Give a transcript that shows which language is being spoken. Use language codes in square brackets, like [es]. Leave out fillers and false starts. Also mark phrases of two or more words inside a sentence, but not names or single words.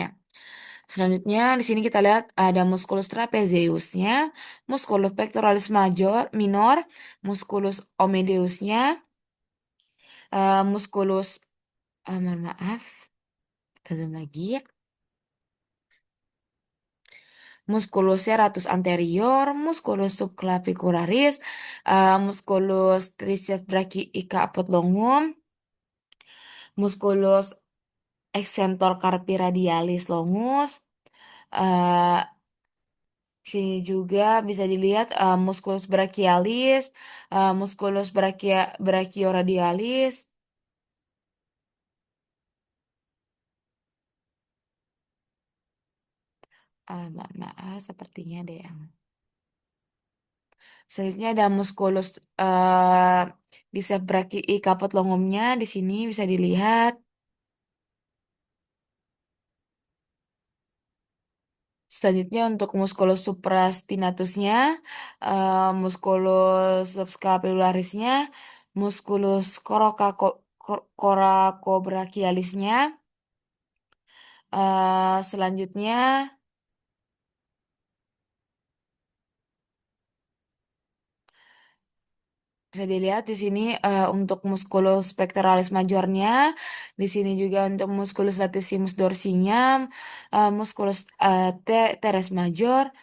[id] Selanjutnya di sini kita lihat ada [la] musculus trapeziusnya, musculus pectoralis minor, musculus omedeusnya, musculus [id] mohon maaf, kita zoom lagi. [la] Musculus serratus anterior, musculus subclavicularis, musculus triceps brachii caput longum, musculus extensor carpi radialis longus. [id] eh Sini juga bisa dilihat [la] musculus brachialis, musculus brachioradialis. [id] Mohon maaf, sepertinya ada yang. Selanjutnya ada [la] musculus biceps brachii caput longumnya. [id] Di sini bisa dilihat. Selanjutnya untuk [la] musculus supraspinatusnya, musculus subscapularisnya, musculus [id] coracobrachialisnya, selanjutnya bisa dilihat di sini untuk [la] musculus pectoralis majornya, [id] di sini juga untuk [la] musculus latissimus dorsinya, musculus teres major.